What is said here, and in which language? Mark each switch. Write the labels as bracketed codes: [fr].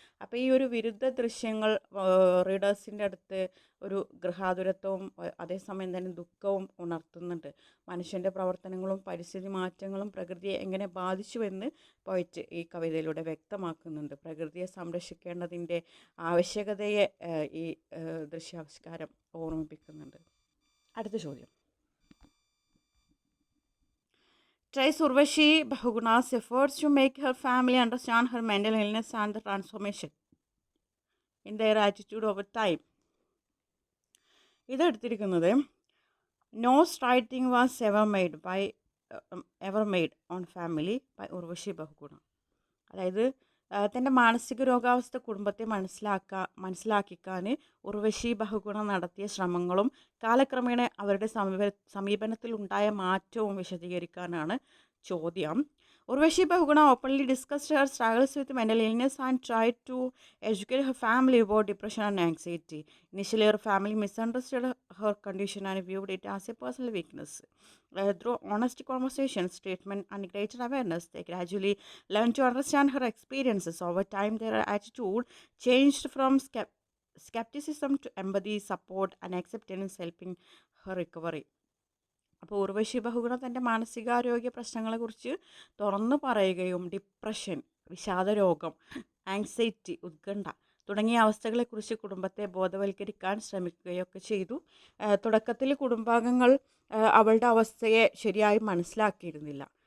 [ml] അപ്പോൾ ഈ ഒരു വിരുദ്ധ ദൃശ്യങ്ങൾ റീഡേഴ്സിൻ്റെ അടുത്ത് ഒരു ഗൃഹാതുരത്വവും അതേസമയം തന്നെ ദുഃഖവും ഉണർത്തുന്നുണ്ട്. മനുഷ്യൻ്റെ പ്രവർത്തനങ്ങളും പരിസ്ഥിതി മാറ്റങ്ങളും പ്രകൃതിയെ എങ്ങനെ ബാധിച്ചുവെന്ന് പോയിട്ട് ഈ കവിതയിലൂടെ വ്യക്തമാക്കുന്നുണ്ട്. പ്രകൃതിയെ സംരക്ഷിക്കേണ്ടതിൻ്റെ ആവശ്യകതയെ ഈ ദൃശ്യാവിഷ്കാരം ഓർമ്മിപ്പിക്കുന്നുണ്ട്. അടുത്ത ചോദ്യം, [en] Trace Urvashi Bahuguna's efforts to make her family understand her mental illness and the transformation in their attitude over time. [ml] ഇതെടുത്തിരിക്കുന്നത് no straightening was ever made on family by Urvashi Bahuguna. അതായത് തൻ്റെ മാനസിക രോഗാവസ്ഥ കുടുംബത്തെ മനസ്സിലാക്കിക്കാൻ ഉർവശി ബഹുഗുണ നടത്തിയ ശ്രമങ്ങളും കാലക്രമേണ അവരുടെ സമീപനത്തിലുണ്ടായ മാറ്റവും വിശദീകരിക്കാനാണ് ചോദ്യം. [en] Urvashi Bahuguna openly discussed her struggles with mental illness and tried to educate her family about depression and anxiety. Initially, her family misunderstood her condition and viewed it as a personal weakness. Through honest conversations, treatment, and greater awareness, they gradually learned to understand her experiences. Over time, their attitude changed from skepticism to empathy, support, and acceptance, helping her recovery. [ml] അപ്പോൾ ഉർവശി ബഹുഗുണ തൻ്റെ മാനസികാരോഗ്യ പ്രശ്നങ്ങളെക്കുറിച്ച് തുറന്നു പറയുകയും depression, വിഷാദരോഗം, anxiety, ഉത്കണ്ഠ തുടങ്ങിയ അവസ്ഥകളെക്കുറിച്ച് കുടുംബത്തെ ബോധവൽക്കരിക്കാൻ ശ്രമിക്കുകയൊക്കെ ചെയ്തു. തുടക്കത്തിൽ കുടുംബാംഗങ്ങൾ അവളുടെ അവസ്ഥയെ ശരിയായി മനസ്സിലാക്കിയിരുന്നില്ല.